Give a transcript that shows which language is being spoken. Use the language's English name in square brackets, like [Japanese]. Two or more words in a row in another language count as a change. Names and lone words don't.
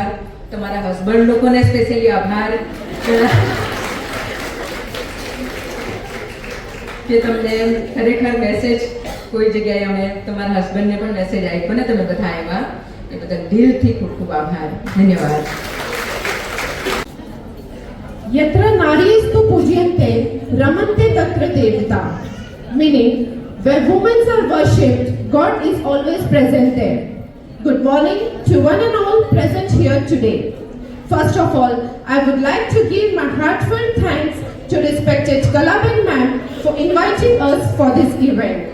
[Gujarati] તમારા હસબન્ડ લોકોને સ્પેશિયલી આભાર કે તમને ખરેખર મેસેજ કોઈ જગ્યાએ અમે તમારા હસબન્ડને પણ મેસેજ આપ્યો ને તમે બધા આવ્યા એ બદલ દિલથી ખૂબ ખૂબ આભાર. ધન્યવાદ. [Sanskrit] यत्र नारीस्तु पूज्यन्ते रमन्ते तत्र देवता, [English] meaning where women are worshipped, God is always present there. Good morning to one and all present here today. First of all, I would like to give my heartfelt thanks to respected Kalaben ma'am for inviting us for this event.